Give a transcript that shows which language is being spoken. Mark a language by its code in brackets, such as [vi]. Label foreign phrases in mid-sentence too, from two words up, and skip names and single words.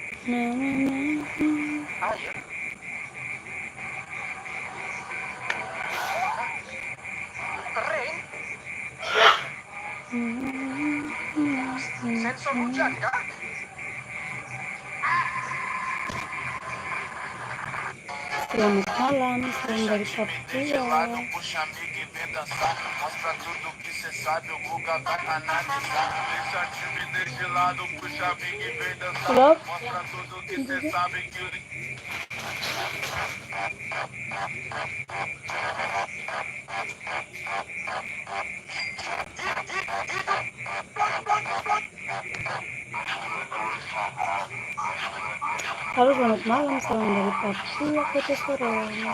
[id] Air? Kering? Sensor hujan kah? Selamat malam, selamat dari Papua. [pt] Puxa-amiga e vem dançar. Mostra tudo que cê sabe, o Guga vai analisar. Deixa timidez de lado, puxa amiga e vem dançar. [id] Halo? [pt] Mostra tudo que cê sabe que o [id] Halo, selamat malam, selamat dari Papua, Kota Sorong.